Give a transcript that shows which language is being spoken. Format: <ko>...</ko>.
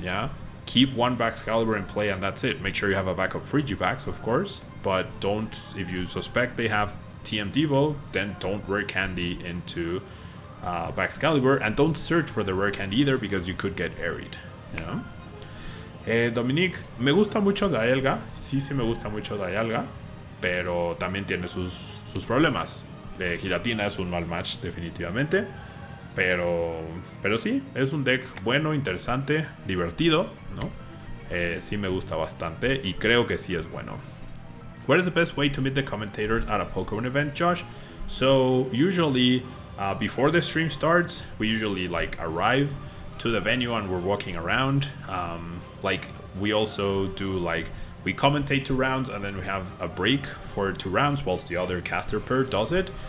<en>Yeah, keep 1 Baxcalibur in play and that's it. Make sure you have a backup Frigipacks, of course, but don't, if you suspect they have TM Devo, then don't rare candy into Baxcalibur, and don't search for the rare candy either because you could get airied. Yeah.</en> <es>Dominique, me gusta mucho Dialga, sí me gusta mucho Dialga, pero también tiene sus problemas. Giratina es un mal match definitivamente, pero sí, es un deck bueno, interesante, divertido, ¿no? Sí me gusta bastante y creo que sí es bueno.</es> <en>What is the best way to meet the commentators at a Pokemon event, Josh? So usually before the stream starts, we usually like arrive to the venue and we're walking around. Like we also do, like, we commentate 2 rounds and then we have a break for 2 rounds whilst the other caster pair does it.</en>